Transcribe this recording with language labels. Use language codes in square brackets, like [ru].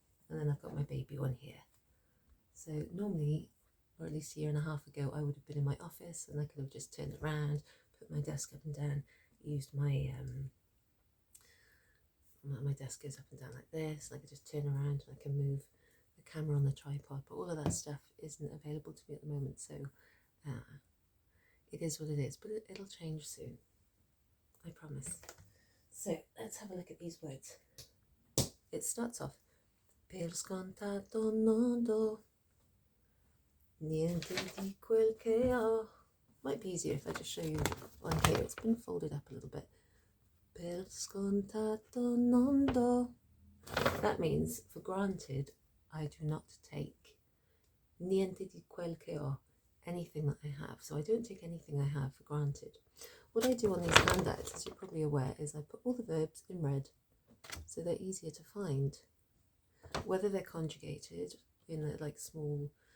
[en] And then I've got my baby one here. So normally, or at least a year and a half ago, I would have been in my office and I could have just turned around, put my desk up and down, used my my desk goes up and down like this, and I could just turn around and I can move the camera on the tripod, but all of that stuff isn't available to me at the moment, so it is what it is, but it'll change soon, I promise. So let's have a look at these words. It starts off, [it] per scontato non do niente di quel che ho. [en] Might be easier if I just show you on here. It's been folded up a little bit. [it] Per scontato non do. [en] That means, for granted, I do not take [it] niente di quel che ho, [en] anything that I have. So I don't take anything I have for granted. What I do on these handouts, as you're probably aware, is I put all the verbs in red so they're easier to find. Whether they're conjugated in like small